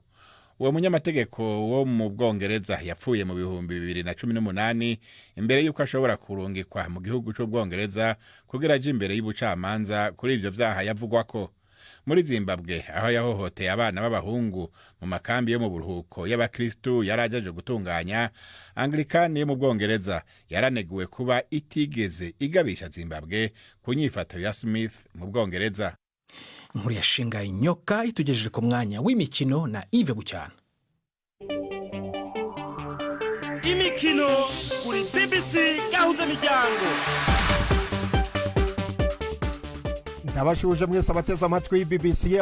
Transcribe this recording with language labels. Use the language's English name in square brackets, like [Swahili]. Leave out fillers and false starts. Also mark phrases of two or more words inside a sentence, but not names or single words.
[Rundi] Uwo munyamategeko wo mu Bwongereza yapfuye mu 2018 imbere yuko ashobora kurungikwa mu gihugu c'Ubwongereza kugira aje imbere y'ubucamanza kuri ivyo vyaha yavugwa ko. Muri Zimbabwe aho yahohoteye abana b'abahungu mu makambi yo mu buruhuko y'abakristu yarajaje gutunganya, Anglikani yo mu Bwongereza yaraneguwe kuba itigeze igabisha Zimbabwe ku nyifato ya Smith mu Bwongereza. Inkuru yashinga inyoka itugejeje ku mwanya w'imikino na Yves Bucyana. Imikino kuri BBC Gahuza Miryango. Ndabashuje mwese abateze amatwi BBC.